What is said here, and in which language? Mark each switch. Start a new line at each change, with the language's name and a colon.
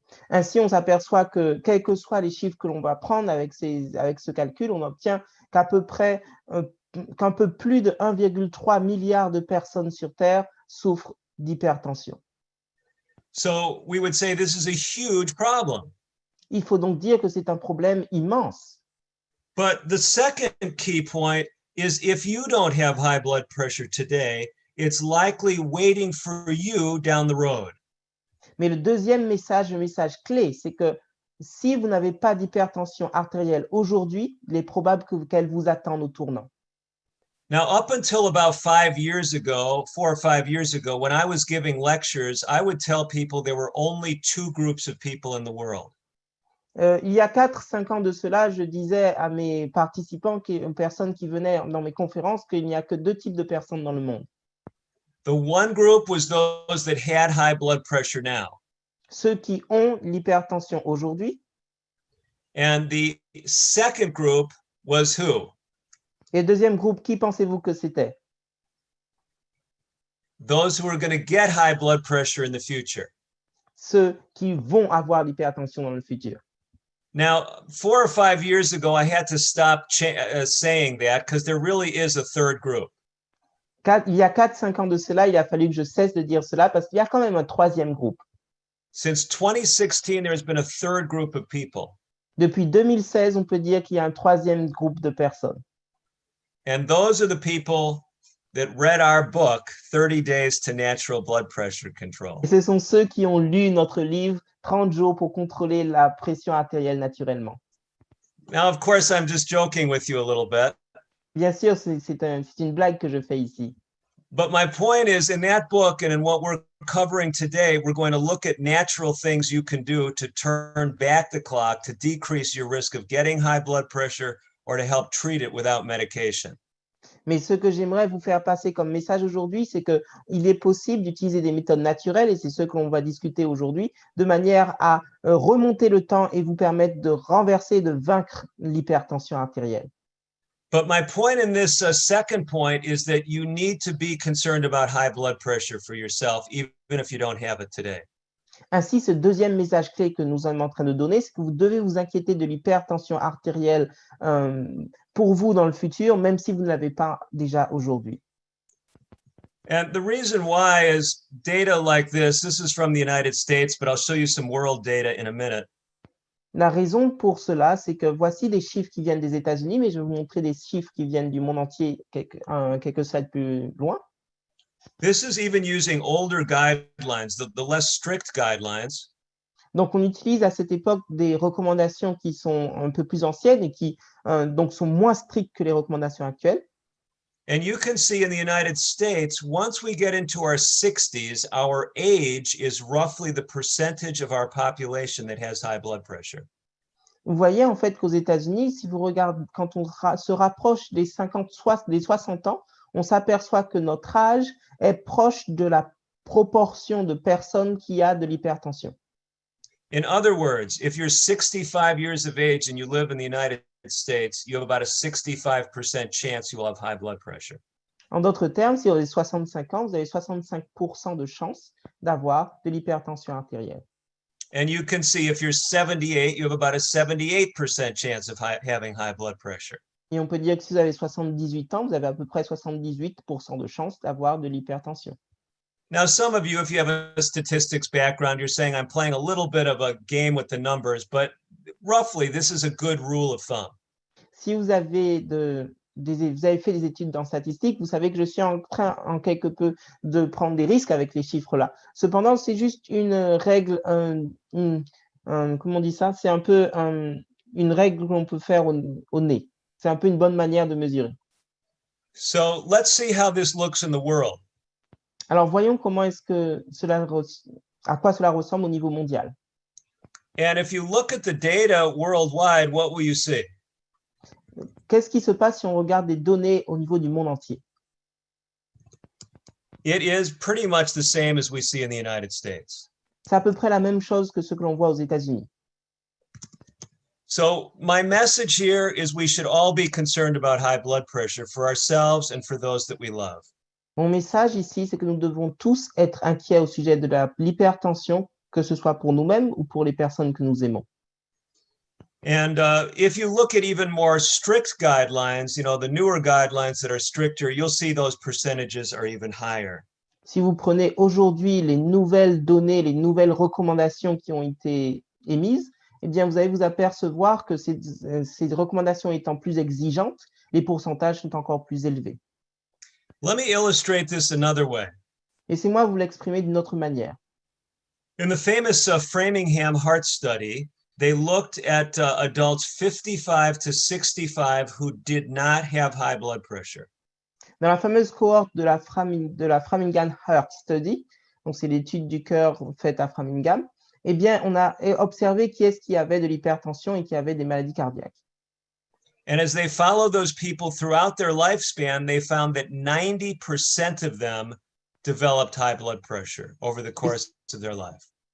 French: Ainsi, on s'aperçoit que, quels que soient les chiffres que l'on va prendre avec ce calcul, on obtient qu'à peu près, qu'un peu plus de 1,3 milliard de personnes sur Terre souffrent d'hypertension.
English: So we would say this is a huge problem.
French: Il faut donc dire que c'est un problème immense.
English: But the second key point is if you don't have high blood pressure today, it's likely waiting for you down the road.
French: Mais le deuxième message, le message clé, c'est que si vous n'avez pas d'hypertension artérielle aujourd'hui, il est probable qu'elle vous attende au tournant.
English: Now, up until about 4 or 5 years ago, when I was giving lectures, I would tell people there were only 2 groups of people in the world.
French: Il y a 4-5 ans de cela, je disais à mes participants, aux personnes qui venaient dans mes conférences, qu'il n'y a que 2 types de personnes dans le monde.
English: The one group was those that had high blood pressure now.
French: Ceux qui ont l'hypertension aujourd'hui.
English: And the second group was who?
French: Et le deuxième groupe, qui pensez-vous que c'était?
English: Those who are going to get high blood pressure in the future.
French: Ceux qui vont avoir l'hypertension dans le futur.
English: Now, 4 or 5 years ago, I had to stop saying that because there really is a third group.
French: Il y a 4-5 ans de cela, il a fallu que je cesse de dire cela parce qu'il y a quand même un troisième groupe.
English: Since 2016, there's been a third group of people.
French: Depuis 2016, on peut dire qu'il y a un troisième groupe de personnes.
English: And those are the people that read our book, 30 Days to Natural Blood Pressure Control.
French: Et ce sont ceux qui ont lu notre livre 30 jours pour contrôler la pression artérielle naturellement.
English: Now, of course, I'm just joking with you a little bit.
French: Bien sûr, c'est une blague que je fais ici.
English: But my point is, in that book and in what we're covering today, we're going to look at natural things you can do to turn back the clock, to decrease your risk of getting high blood pressure or to help treat it without medication.
French: Mais ce que j'aimerais vous faire passer comme message aujourd'hui, c'est qu'il est possible d'utiliser des méthodes naturelles, et c'est ce que l'on va discuter aujourd'hui, de manière à remonter le temps et vous permettre de renverser, de vaincre l'hypertension artérielle.
English: But my point in this second point is that you need to be concerned about high blood pressure for yourself, even if you don't have it today.
French: Ainsi, ce deuxième message clé que nous sommes en train de donner, c'est que vous devez vous inquiéter de l'hypertension artérielle pour vous dans le futur, même si vous ne l'avez pas déjà aujourd'hui.
English: And the reason why is data like this is from the United States, but I'll show you some world data in a minute.
French: La raison pour cela, c'est que voici des chiffres qui viennent des États-Unis, mais je vais vous montrer des chiffres qui viennent du monde entier quelques slides plus loin.
English: This is even using older guidelines, the less strict guidelines.
French: Donc, on utilise à cette époque des recommandations qui sont un peu plus anciennes et qui donc sont moins strictes que les recommandations actuelles.
English: And you can see in the United States, once we get into our 60s, our age is roughly the percentage of our population that has high blood pressure.
French: Vous voyez en fait qu'aux États-Unis, si vous regardez, quand on se rapproche des 50, des 60 ans, on s'aperçoit que notre âge est proche de la proportion de personnes qui a de l'hypertension.
English: In other words, if you're 65 years of age and you live in the United States, you have about a 65% chance you will have high blood pressure.
French: En d'autres termes, si vous avez 65 ans, vous avez 65% de chances d'avoir de l'hypertension artérielle.
English: And you can see if you're 78, you have about a 78% chance of having high blood pressure.
French: Et on peut dire que si vous avez 78 ans, vous avez à peu près 78% de chances d'avoir de l'hypertension.
English: Now, some of you, if you have a statistics background, you're saying I'm playing a little bit of a game with the numbers, but roughly, this is a good rule of thumb.
French: Si vous avez, vous avez fait des études en statistique, vous savez que je suis en train, en quelque peu, de prendre des risques avec les chiffres-là. Cependant, c'est juste une règle, comment on dit ça? C'est un peu une règle qu'on peut faire au nez. C'est un peu une bonne manière de mesurer.
English: So let's see how this looks in the world.
French: Alors, voyons comment est-ce que à quoi cela ressemble au niveau mondial.
English: And if you look at the data worldwide, what will you see?
French: Qu'est-ce qui se passe si on regarde des données au niveau du monde entier?
English: It is pretty much the same as we see in the United States.
French: C'est à peu près la même chose que ce que l'on voit aux États-Unis.
English: So my message here is we should all be concerned about high blood pressure for ourselves and for those that we love.
French: Mon message ici, c'est que nous devons tous être inquiets au sujet de l'hypertension, que ce soit pour nous-mêmes ou pour les personnes que nous aimons.
English: And if you look at even more strict guidelines, the newer guidelines that are stricter, you'll see those percentages are even higher.
French: Si vous prenez aujourd'hui les nouvelles données, les nouvelles recommandations qui ont été émises, eh bien, vous allez vous apercevoir que ces recommandations étant plus exigeantes, les pourcentages sont encore plus élevés.
English: Let me illustrate this another way.
French: Laissez-moi vous l'exprimer d'une autre manière.
English: In the famous Framingham Heart Study, they looked at adults 55 to 65 who did not have high blood pressure.
French: Dans la fameuse cohorte de la Framingham Heart Study, donc c'est l'étude du cœur faite à Framingham, eh bien, on a observé qui est-ce qui avait de l'hypertension et qui avait des maladies cardiaques.
English: And as they followed those people throughout their lifespan, they found that 90% of them developed high blood pressure over the course of their life.